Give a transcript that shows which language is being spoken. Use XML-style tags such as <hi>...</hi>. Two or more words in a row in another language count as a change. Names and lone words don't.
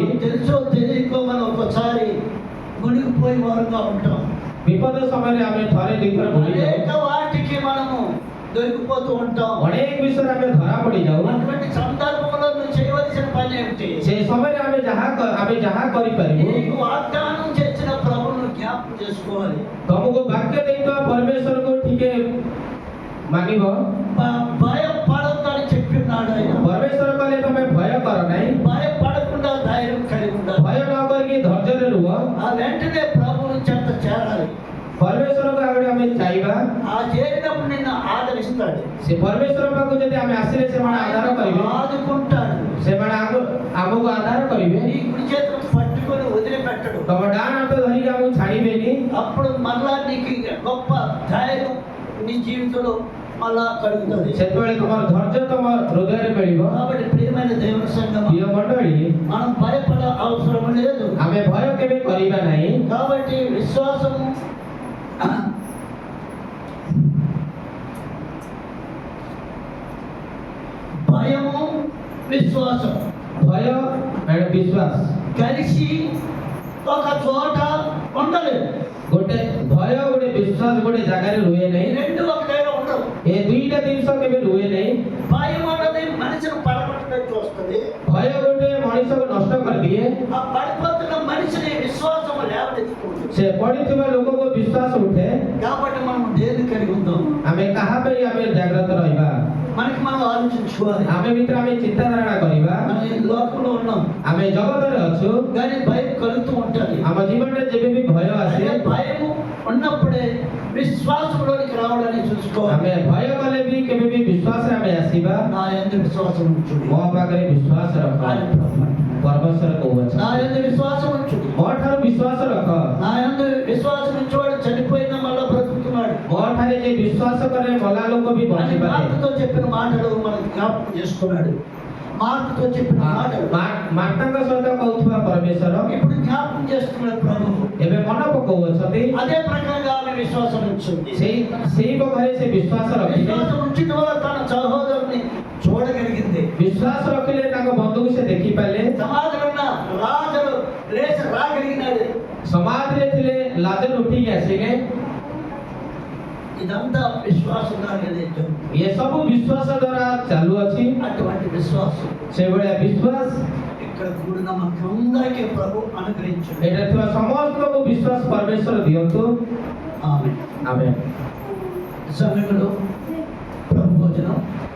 <te>మనకు తెలుసో తెలియకో మనం ఒకసారి మునిగిపోయి వారుగా ఉంటాం.</te> <or>ବିପଦ ସମୟରେ ଆମେ ଥରେ ଦୁଇଥର ବୁଡିଯାଉ।</or> <te>అనేక వాటికి మనము దొరికిపోతూ ఉంటాం.</te> <or>ଅନେକ ବିଷୟରେ ଆମେ ଧରା ପଡିଯାଉ।</or> <te>అటువంటి సందర్భంలో నువ్వు చేయవలసిన పని ఏమిటి?</te> <or>ସେ ସମୟରେ ଆମେ ଯାହା ଆମେ ଯାହା କରିପାରିବୁ</or> <te>నీకు వాగ్దానం చేసిన ప్రభువును జ్ఞాపకం చేసుకోవాలి.</te> <or>ତମକୁ ବାକ୍ୟ ଦେଇଥିବା ପରମେଶ୍ୱରକୁ ଟିକେ ମାନିବ।</or> <te>భయపడొద్దని చెప్పినాడు ఆయన.</te> <or>ପରମେଶ୍ୱର କହିଲେ ତମେ ଭୟ କର ନାହିଁ,</or> <te>భయపడకుండా ధైర్యం కలిగి ఉండాలి.</te> <or>ଭୟ ନ କରିକି ଧୈର୍ଯ୍ୟରେ ରୁହ।</or> <te>ఆ వెంటనే ప్రభువుని చెంత చేరాలి.</te> <or>ପରମେଶ୍ୱରଙ୍କ ଆଗରେ ଆମେ ଚାହିଁବା,</or> <te>ఆ చేరినప్పుడు నిన్ను ఆదరిస్తాడు,</te> <or>ସେ ପରମେଶ୍ୱର ପାଖକୁ ଯଦି ଆମେ ଆସିଲେ ସେମାନେ ଆଧାର କରିବେ,</or> <te>ఆదుకుంటాడు.</te> <or>ସେମାନେ ଆମକୁ ଆଧାର କରିବେ।</or> <te>నీ కుడి చేతులు పట్టుకొని వదిలిపెట్టడు.</te> <or>ତମ ଡାହାଣ ହାତ ଧରିକି ଆମକୁ ଛାଡ଼ିବେନି।</or> <te>అప్పుడు మళ్ళా నీకు గొప్ప ధైర్యం నీ జీవితంలో మళ్ళా కలుగుతుంది.</te> <or>ସେତେବେଳେ ତମର ଧୈର୍ଯ୍ୟ ତମ ହୃଦୟରେ ମିଳିବ।</or> <te>కాబట్టి ప్రియమైన దేవుని సంఘం,</te> <or>ପ୍ରିୟ ମଣ୍ଡଳୀ,</or> <te>మనం భయపడ అవసరం లేదు.</te> <or>ଆମେ ଭୟ କେବେ କରିବା ନାହିଁ।</or> <te>కాబట్టి విశ్వాసము భయము విశ్వాసం</te> <or>ଭୟ and ବିଶ୍ୱାସ</or> <te>కలిసి ఒక చోట ఉండలేదు.</te> <or>ଗୋଟେ ଭୟ ଗୋଟେ ବିଶ୍ୱାସ ଗୋଟେ ଜାଗାରେ ରୁହେ</or> <te>ఈ</te> <or>ନାହିଁ।</or> <te>రెండు ఒక దగ్గర ఉండవు.</te> <or>ଏ ଦୁଇଟା ଜିନିଷ କେବେ ରୁହେ ନାହିଁ।</or> <te>భయం అన్నది మనిషిని పడగొట్టడానికి వస్తుంది.</te> <or>ଭୟ ଗୋଟେ ମଣିଷକୁ ନଷ୍ଟ କରିଦିଏ।</or> <te>ఆ పడిపోతున్న మనిషిని విశ్వాసం లేవనెత్తుకుంటుంది.</te> <or>ସେ ପଡ଼ିଥିବା ଲୋକକୁ ବିଶ୍ୱାସ ଉଠେ।</or> <te>కాబట్టి మనం దేన్ని కలిగి ఉందాం?</te> <or>ଆମେ କାହା ପାଇଁ ଆମେ ଜାଗ୍ରତ ରହିବା?</or> <te>మనకి మనం ఆలోచించుకోవాలి.</te> <or>ଆମେ ଭିତରେ ଆମେ ଚିନ୍ତାଧାରଣା କରିବା।</or> <te>మనం ఈ లోకంలో ఉన్నాం</te> <or>ଆମେ ଜଗତରେ ଅଛୁ,</or> <te>కానీ భయం కలుగుతూ ఉంటుంది.</te> <or>ଆମ ଜୀବନରେ ଯେବେ ବି ଭୟ ଆସେ,</or> <te>అదే భయం ఉన్నప్పుడే విశ్వాసంలోనికి రావడానికి చూసుకోవాలి.</te> <or>ଆମେ ଭୟ କଲେ ବି କେବେ ବି ବିଶ୍ୱାସରେ ଆମେ ଆସିବା।</or> <te>నా యందు విశ్వాసం ఉంచుడి.</te> <or>ମୋ ପାଖରେ ବିଶ୍ୱାସ ରଖ,</or> <te>ఆయన ప్రభు అంటాడు.</te> <or>ପରମେଶ୍ୱର କହୁଅଛ।</or> <te>నా యందు విశ్వాసం ఉంచుడి.</te> <or>ମୋ ଠାରୁ ବିଶ୍ୱାସ ରଖ।</or> <te>నా యందు విశ్వాసం ఉంచేవాడు చనిపోయిన మళ్ళా బ్రతుకుతున్నాడు.</te> <or>ମୋ ଠାରେ ଯେ ବିଶ୍ୱାସ କରେ ମଲା ଲୋକ ବି</or> <te>అని</te> <or>ବଞ୍ଚିପାରେ।</or> <te>మార్కుతో చెప్పిన మాటలు మనం జ్ఞాపకం చేసుకున్నాడు. మార్కుతో చెప్పిన మాటలు</te> <or>ମାତାଙ୍କ ସହିତ କହୁଥିବା ପରମେଶ୍ୱର</or> <te>ఇప్పుడు జ్ఞాపకం చేస్తున్నాడు ప్రభువు.</te> <or>ଏବେ ମନେ ପକାଉଅଛନ୍ତି।</or> <te>అదే ప్రకారంగా ఆమె విశ్వాసం ఉంచింది.</te> <or>ସେଇ ଘରେ ସେ ବିଶ୍ୱାସ ରଖିଲେ।</or> <te>విశ్వాసం ఉంచిన వల్ల తన సహోదరుని చూడగలిగింది.</te> <or>ବିଶ୍ୱାସ ରଖିଲେ ତାଙ୍କ ବନ୍ଧୁକୁ ସେ ଦେଖିପାରିଲେ।</or> <te>సమాధిలో ఉన్న లాజరు లేచి రాగలిగినాడు.</te> <or>ସମାଧିରେ ଥିଲେ ଲାଜର ଉଠିକି ଆସିଲେ।</or> <te>ఇదంతా విశ్వాసం కలిగేది.</te> <or>ଏସବୁ ବିଶ୍ୱାସ ଦ୍ୱାରା ଚାଲୁଅଛି।</or> <te>అటువంటి విశ్వాసం</te> <or>ସେଭଳିଆ ବିଶ୍ୱାସ</or> <te>ఇక్కడ కూడిన మనకందరికీ ప్రభు అనుగ్రహించాడు.</te> <or>ଏଠାରେ ଥିବା ସମସ୍ତଙ୍କୁ ବିଶ୍ୱାସ ପରମେଶ୍ୱର ଦିଅନ୍ତୁ।</or> <te>ఆమె</te> <or>ଆମେନ୍।</or> <te>సమయంలో ప్రభు భోజనం</te>